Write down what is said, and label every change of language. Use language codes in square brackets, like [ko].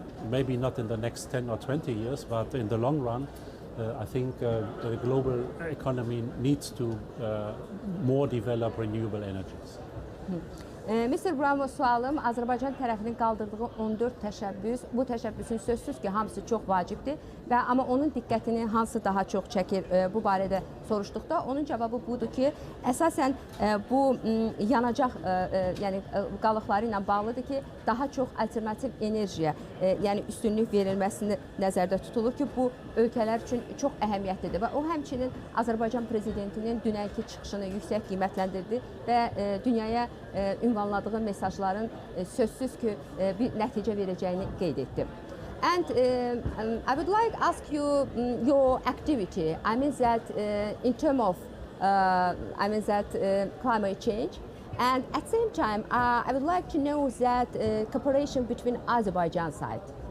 [en] maybe not in the next 10 or 20 years, but in the long run, I think the global economy needs to more develop renewable energies. Mr. [az] Brown, sualım Azərbaycan tərəfinin qaldırdığı 14 təşəbbüs. Bu təşəbbüsün sözsüz ki, hamısı çox vacibdir və amma onun diqqətini hansı daha çox çəkir bu barədə soruşduqda onun cavabı budur ki, əsasən bu yanacaq yəni qalıqları ilə bağlıdır ki, daha çox alternativ enerjiyə yəni üstünlük verilməsini nəzərdə tutulur ki, bu ölkələr üçün çox əhəmiyyətlidir və o həmçinin Azərbaycan prezidentinin dünənki çıxışını yüksək qiymətləndirdi və dünyaya ünvanladığı mesajların sözsüz ki, bir nəticə verəcəyini qeyd etdi. [en] And I would like to ask you your activity. I mean that in terms of climate change, and at the same time, I would like to know that cooperation between Azerbaijan side.